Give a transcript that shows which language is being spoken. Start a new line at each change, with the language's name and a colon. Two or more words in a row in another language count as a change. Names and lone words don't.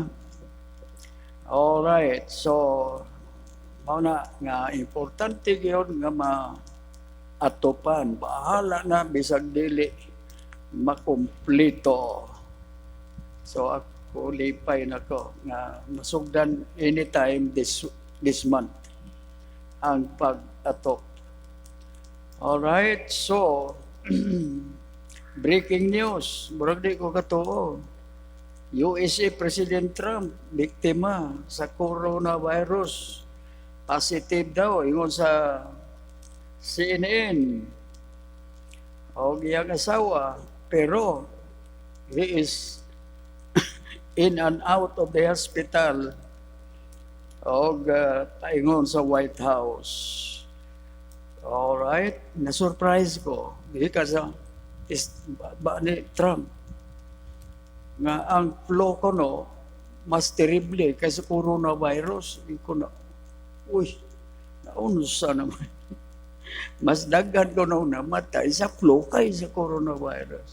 Cebuano: Alright, so mauna nga importante yun nga maatopan. Bahala na bisag dili makumplito. So ako lipay na ko nga masugdan anytime
English: this month
Cebuano: ang pag-atok. Alright, so
English: breaking news,
Cebuano: murag di ko katuo. USA President Trump, biktima sa coronavirus. Positive daw, ingon sa CNN. O giyang asawa, pero
English: he is in and out of the hospital.
Cebuano: O paingon sa White House. Alright, na-surprise ko. Because ba ni Trump nga ang flow ko no, mas terrible kaysa coronavirus. Ko na, uy, naunsa naman. Mas daghan ko na namatay sa flow kaysa coronavirus.